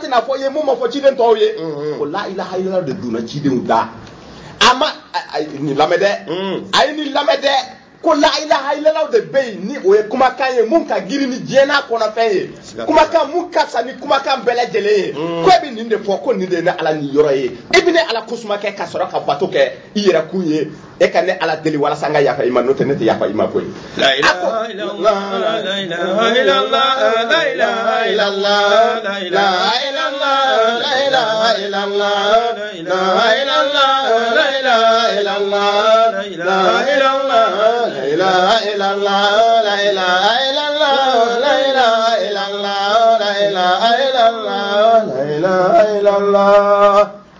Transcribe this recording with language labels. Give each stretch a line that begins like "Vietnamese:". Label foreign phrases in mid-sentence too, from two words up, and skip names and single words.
Bambara: tɛna fɔ i ye mun ma fɔ ciden tɔw ye o
Arabic: لا إله إلا الله
Bambara: de donna cidenw da a ma nin lamɛn dɛ a ye nin lamɛn dɛ ko
Arabic: لا إله إلا الله
Bambara: de bɛ yen ni o ye kumakan ye mun ka girin ni diɲɛ n'a kɔnɔfɛn ye kumakan mun ka fisa ni kumakan bɛɛ lajɛlen ye ko e bɛ nin de fɔ ko nin de ye ne ala nin yɔrɔ ye e bɛ ne ala kosuma kɛ ka sɔrɔ ka bato kɛ i yɛrɛ kun ye e ka ne ala deli walasa n ka yafa i ma n'o tɛ ne tɛ yafa i ma koyi
Arabic: لا إله إلا الله لا إله إلا الله لا إله إلا الله لا إله إلا الله لا إله إلا الله لا إله إلا الله لا إله إلا الله لا إله إلا الله لا إله إلا الله لا إله إلا الله لا إله إلا الله لا إله إلا الله لا إله إلا الله